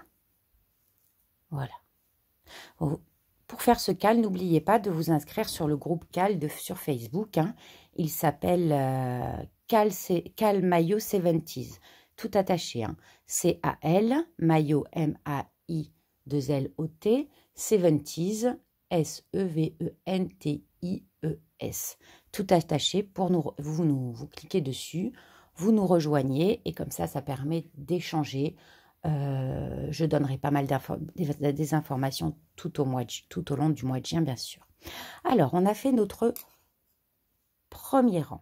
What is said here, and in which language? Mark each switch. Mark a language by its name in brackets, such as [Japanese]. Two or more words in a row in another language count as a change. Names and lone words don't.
[French] Voilà. Pour faire ce cal, n'oubliez pas de vous inscrire sur le groupe cal sur Facebook. Hein. Il s'appelle Cal Maillot 70s. Tout attaché. Hein. C-A-L, Maillot M-A-I-2-L-O-T, 70s, S-E-V-E-N-T-I-E-S. Tout attaché. Pour vous cliquez dessus, vous nous rejoignez et comme ça permet d'échanger. Je donnerai pas mal des informations tout au long du mois de juin, bien sûr. Alors, on a fait notre premier rang.